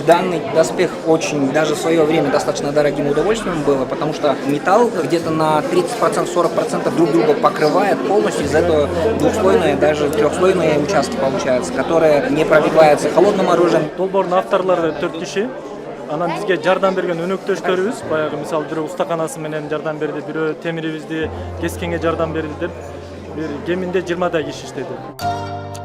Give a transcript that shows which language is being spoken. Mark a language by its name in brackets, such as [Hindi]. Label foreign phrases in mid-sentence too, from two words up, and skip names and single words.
[Russian] Данный доспех очень, даже в свое время, достаточно дорогим удовольствием было, потому что металл где-то на 30%, 40% друг друга покрывает полностью, из этого двухслойные, даже трехслойные участки получаются, которые не пробиваются холодным оружием. [Kyrgyz] Долбоордун авторлору 4 киши. Анан бизге жардам берген өнөктөштөрүбүз, баягы мисалы бирөө устаканасы менен жардам берди, бирөө темирибизди кескенге жардам берди деп, бир кеминде 20 киши иштеди.